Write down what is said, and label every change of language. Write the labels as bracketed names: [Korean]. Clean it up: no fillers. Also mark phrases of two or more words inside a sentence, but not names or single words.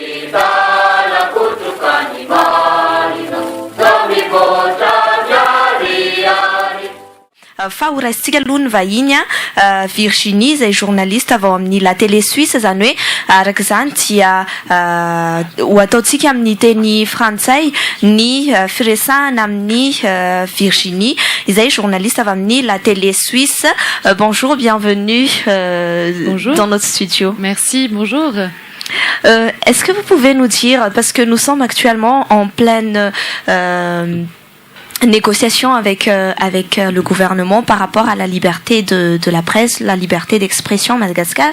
[Malagasy] Fahoraitsika aloha ny vahiny Virginie izay journaliste avy ao amin'ny [French] la télé suisse [Malagasy] zany hoe araka izany dia ho ataontsika amin'ny teny frantsay ny firesahana amin'ny Virginie izay journaliste avy amin'ny [French] la télé suisse. Bonjour, bienvenue Bonjour. Dans notre studio. Merci, bonjour. Est-ce que vous pouvez nous dire, parce que nous sommes actuellement en pleine négociation avec le gouvernement par rapport à la liberté de la presse, la liberté d'expression à Madagascar.